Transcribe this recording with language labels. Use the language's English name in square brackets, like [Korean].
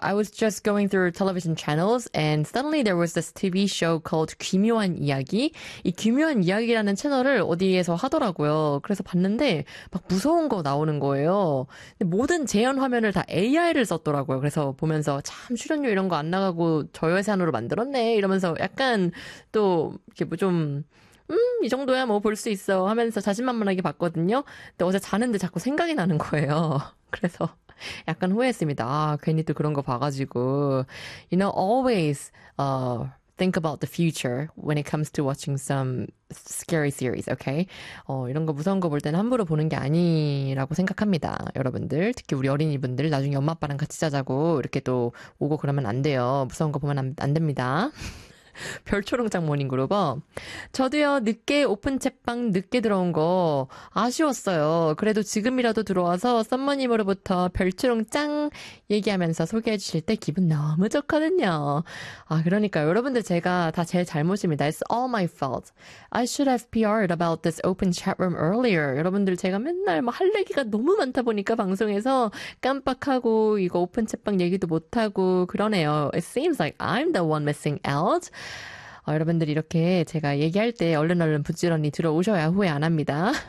[English] I was just going through television channels and suddenly there was this TV show called 기묘한 이야기. [Korean] 이 기묘한 이야기라는 채널을 어디에서 하더라고요. 그래서 봤는데 막 무서운 거 나오는 거예요. 근데 모든 재현 화면을 다 AI를 썼더라고요. 그래서 보면서 참 출연료 이런 거 안 나가고 저예산으로 만들었네 이러면서 약간 또 이렇게 뭐 좀 이 정도야 뭐 볼 수 있어 하면서 자신만만하게 봤거든요. 근데 어제 자는데 자꾸 생각이 나는 거예요. 그래서 약간 후회했습니다. 아, 괜히 또 그런 거 봐가지고. [English] You know, always think about the future when it comes to watching some scary series, okay? [Korean] 이런 거 무서운 거 볼 때는 함부로 보는 게 아니라고 생각합니다. 여러분들, 특히 우리 어린이분들 나중에 엄마 아빠랑 같이 자자고 이렇게 또 오고 그러면 안 돼요. 무서운 거 보면 안 됩니다. 별초롱장 모닝그룹어. 저도요, 늦게 오픈 책방 늦게 들어온 거 아쉬웠어요. 그래도 지금이라도 들어와서 썸머님으로부터 별초롱짱 얘기하면서 소개해 주실 때 기분 너무 좋거든요. 아, 그러니까 여러분들 제가 다 제 잘못입니다. [English] It's all my fault. I should have PR'd about this open chat room earlier. [Korean] 여러분들 제가 맨날 뭐 할 얘기가 너무 많다 보니까 방송에서 깜빡하고 이거 오픈 책방 얘기도 못하고 그러네요. [English] It seems like I'm the one missing out. [Korean] 여러분들 이렇게 제가 얘기할 때 얼른 부지런히 들어오셔야 후회 안 합니다.